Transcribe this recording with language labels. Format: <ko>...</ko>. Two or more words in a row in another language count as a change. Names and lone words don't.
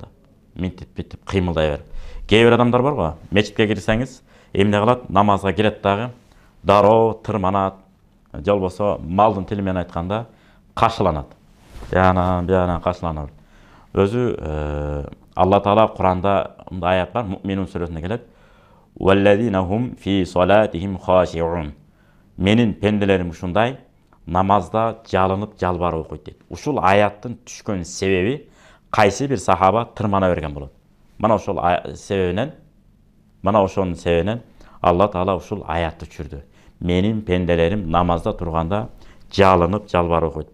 <ky>Минтип бүтүп кыймылдай берип. Кээ бир адамдар бар го, мечитке кирсеңиз, эмне кылат? Намазга кирет дагы, дароо тырманат, же болбосо малдын тили менен айтканда кашыланат. Бияна кашыланат. Өзү Алла Таала Куранда мындай аят бар, Муъминун сүрөсүнө келет.</ky> <ar>والذين هم في صلاتهم خاشعون.</ar> <ky>Менин пенделерим ушундай намазда жалынып жалбарып окуйт дейт. Ушул аяттын түшкөн себеби кайсы бир сахаба тырмана берген болот. Мана ошол себебинен, ошонун себебинен Алла Таала ушул аятты түшүрдү. Менин пенделерим намазда турганда жалынып жалбарып окуйт.</ky>